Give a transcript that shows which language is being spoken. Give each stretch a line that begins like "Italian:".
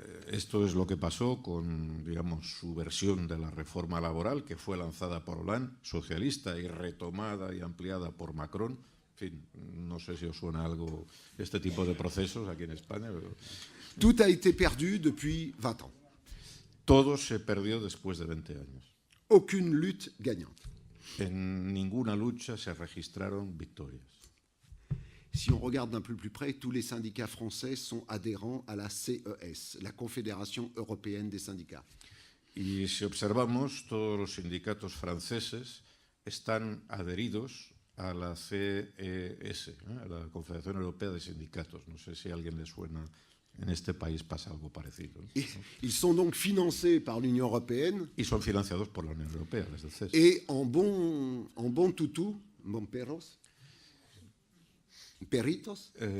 Spanish: Esto es lo que pasó con, digamos, su versión de la reforma laboral, que fue lanzada por Hollande, socialista, y retomada y ampliada por Macron. En fin, no sé si os suena algo este tipo de procesos aquí en España, pero
French: Tout a été perdu depuis 20 ans.
Spanish: todo se perdió después de 20 años.
French: Aucune lutte gagnante.
Spanish: En ninguna lucha se registraron victorias.
French: Si on regarde d'un peu plus près, tous les syndicats français sont adhérents à la CES, la Confédération européenne des syndicats.
Spanish: Y si observamos, todos los sindicatos franceses están adheridos a la CES, a la Confederación Europea de Sindicatos. No sé si a alguien le suena, en este país pasa algo parecido.
French: Ils sont donc financés par l'Union européenne
Spanish: Y son financiados por la Unión Europea, desde el CES.
French: et en bon toutou, bon
Spanish: perros, perritos,